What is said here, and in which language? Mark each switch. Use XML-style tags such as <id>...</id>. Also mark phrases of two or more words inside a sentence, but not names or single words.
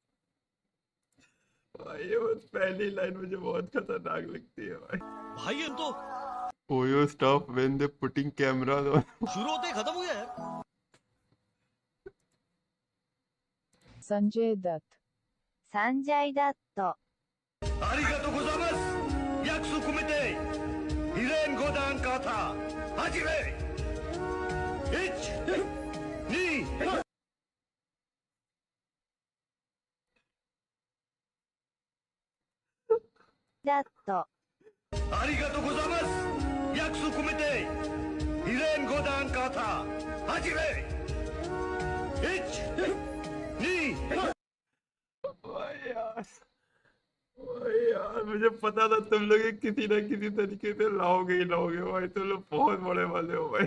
<hi>भाई ये बस पहली लाइन मुझे बहुत खतरनाक लगती है भाई। भाई ये तो</hi> <en>Oyo stop when they putting cameras on.</en> <hi>शुरू होते ही खत्म हो गया यार। संजय दत्त। संजय दत्त।</hi> <ja>ありがとうございます。約束込めて、異例5段型、始め。1、2、だっと。ありがとうございます。約束込めて、異例5段型、始め。1、2、</ja> <hi>भाई यार मुझे पता था तुम लोग ये किसी ना किसी तरीके से लाओगे ही लाओगे भाई। तुम लोग बहुत बड़े वाले हो भाई।</hi>